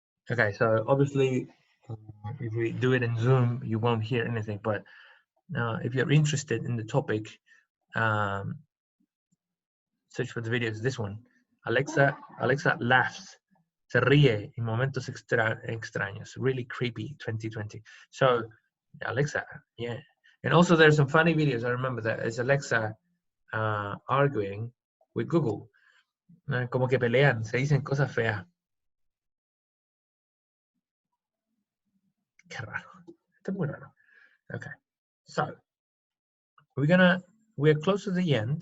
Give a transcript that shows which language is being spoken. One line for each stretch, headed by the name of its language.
English: Okay, so obviously, if we do it in Zoom, you won't hear anything. But if you're interested in the topic, search for the videos. This one, Alexa laughs.
Spanish: Se ríe in momentos extraños.
English: Really creepy 2020. So, Alexa, yeah. And also there's some funny videos. I remember that. It's Alexa arguing with Google.
Spanish: Como que pelean, se dicen cosas feas. Qué raro. Esto es muy raro.
English: Okay. So, we're close to the end.